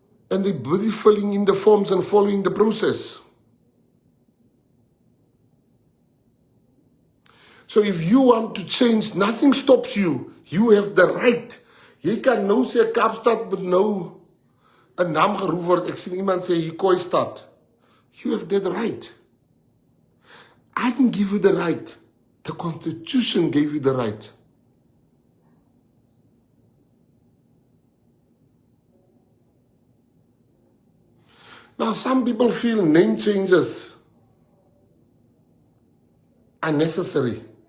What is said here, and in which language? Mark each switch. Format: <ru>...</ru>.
<en>And they're busy filling in the forms and following the process. So if you want to change, nothing stops you. You have the right.</en> <af>Jy kan nou sê Kaapstad moet nou 'n naam geroep word. Ek sien iemand sê Hikoi-stad.</af> <en>You have that right. I didn't give you the right. The Constitution gave you the right. Now, some people feel name changes are necessary.</en>